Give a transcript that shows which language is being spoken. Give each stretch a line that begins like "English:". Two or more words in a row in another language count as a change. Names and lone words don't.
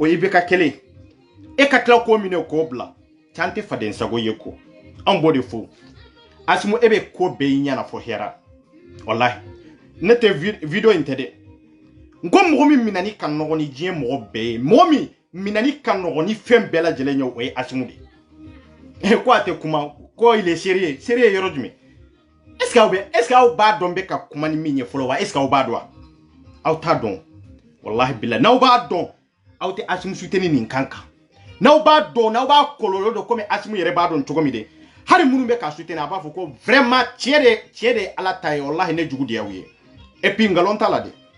Bambara: ye bɛ ka kelen e ka tila k'o minɛ k'o bila can tɛ faden sago ye ko an b'o de fɔ Asimu e bɛ ko bɛɛ y'i ɲɛna fɔ hɛra wallahi ne tɛ video in tɛ dɛ n ko mɔgɔ min minani ka nɔgɔn ni diɲɛ mɔgɔ bɛɛ ye mɔgɔ min minani ka nɔgɔn ni fɛn bɛɛ lajɛlen ye o ye Asimu de ye ko a tɛ kuma ko
French: il est sérieux
Bambara: yɔrɔ jumɛn
French: est-ce que
Bambara: aw b'a dɔn bɛ ka kuma ni min ye fɔlɔ wa
French: est-ce que
Bambara: aw b'a dɔn wa aw t'a dɔn
Arabic: wallahi billahi
Bambara: n'aw b'a dɔn aw tɛ Asimu soutenir nin kan kan n'aw b'a dɔn n'aw b'a kɔlɔlɔ dɔn komi Asimu yɛrɛ b'a dɔn cogo min de hari minnu bɛ ka soutenir a b'a fɔ ko vraiment tiɲɛ de Ala ta ye wallahi ne jugu de y'aw ye
French: et puis
Bambara: ngalon t'a la